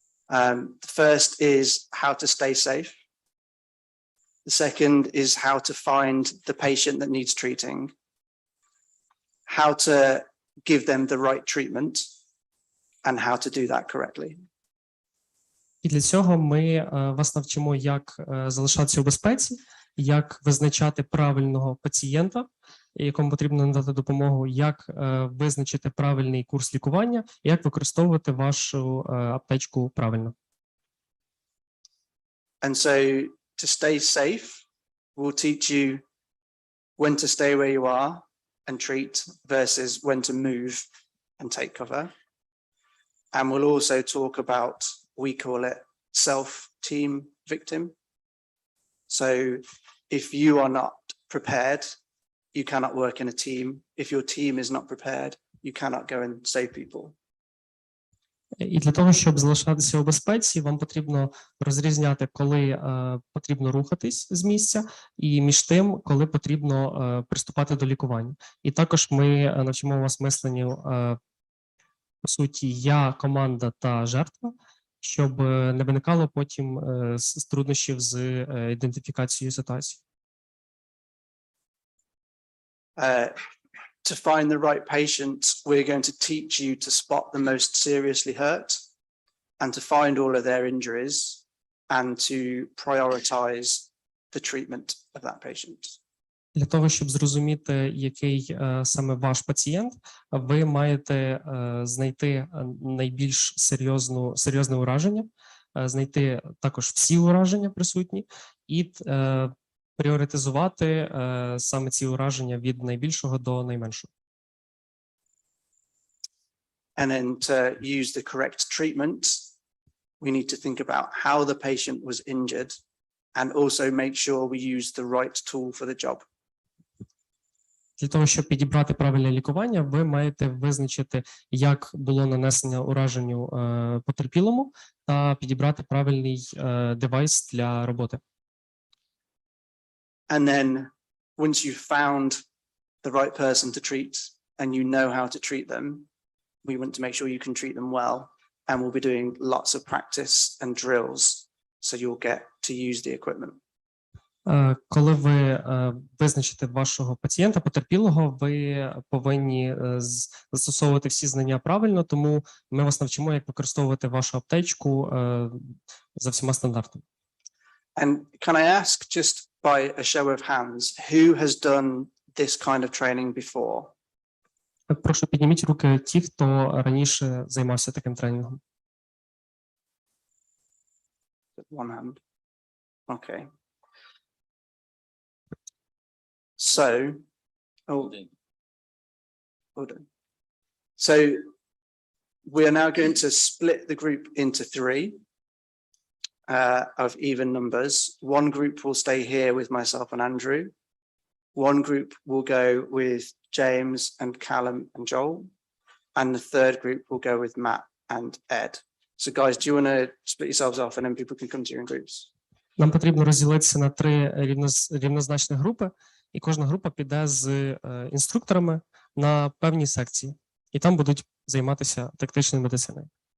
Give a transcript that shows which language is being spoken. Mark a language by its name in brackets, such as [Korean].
[English] The first is how to stay safe. The second is how to find the patient that needs treating, how to give them the right treatment, and how to do that correctly. [Ukrainian] І для цього ми вас навчимо, як залишатися у безпеці, як визначати правильного пацієнта, якому потрібно надати допомогу, як визначити правильний курс лікування, і як використовувати вашу аптечку правильно. [English] And so to stay safe, we'll teach you when to stay where you are and treat versus when to move and take cover. And we'll also talk about, we call it self-team victim. So if you are not prepared, you cannot work in a team. If your team is not prepared, you cannot go and save people. [Ukrainian] І для того, щоб залишатися у безпеці, вам потрібно розрізняти, коли потрібно рухатись з місця, і між тим, коли потрібно приступати до лікування. І також ми навчимо вас мисленню, по суті, я, команда та жертва, щоб не виникало потім труднощів з ідентифікацією ситуації. [English] To find the right patient, we're going to teach you to spot the most seriously hurt and to find all of their injuries and to prioritize the treatment of that patient. [Ukrainian] Для того, щоб зрозуміти, який саме ваш пацієнт, ви маєте знайти найбільш серйозне ураження, знайти також всі ураження присутні і пріоритизувати саме ці ураження від найбільшого до найменшого. [English] And then to use the correct treatment, we need to think about how the patient was injured and also make sure we use the right tool for the job. [Ukrainian] Для того, щоб підібрати правильне лікування, ви маєте визначити, як було нанесення ураженню потерпілому, та підібрати правильний девайс для роботи. [English] And then once you've found the right person to treat and you know how to treat them, we want to make sure you can treat them well. And we'll be doing lots of practice and drills so you'll get to use the equipment. [Ukrainian] Коли ви визначите вашого пацієнта, потерпілого, ви повинні застосовувати всі знання правильно, тому ми вас навчимо, як використовувати вашу аптечку за всіма стандартами. [English] And can I ask, just by a show of hands, who has done this kind of training before? [Ukrainian] Прошу, підніміть руки ті, хто раніше займався таким тренінгом. [English] One hand. Okay. So, hold on. So we are now going to split the group into three of even numbers. One group will stay here with myself and Andrew. One group will go with James and Callum and Joel. And the third group will go with Matt and Ed. So guys, do you want to split yourselves off and then people can come to you in groups? [Ukrainian] Нам потрібно розділитися на 3 рівнозначні групи, і кожна група піде з інструкторами на певні секції, і там будуть займатися тактичною медициною.